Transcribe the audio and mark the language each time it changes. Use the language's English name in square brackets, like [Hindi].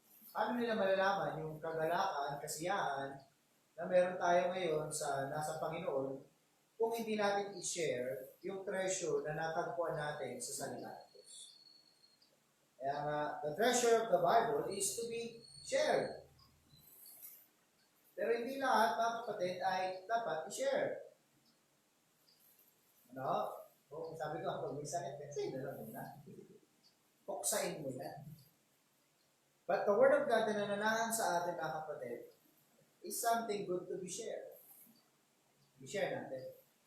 [Filipino] Paano nila malalaman yung kagalakan, kasiyahan na meron tayo ngayon sa nasa Panginoon kung hindi natin i-share yung treasure na natagpuan natin sa salita ng Diyos? Kaya nga, [English] the treasure of the Bible is to be shared. [Filipino] Pero hindi lahat, mga kapatid, ay dapat i-share. Ano? O, sabi ko, pag may sakit, kasi na lang muna. Puksain mo yan. [English] But the Word of God [Filipino] na nananahan sa atin, mga kapatid, [English] is something good to be shared. [Filipino] I-share natin.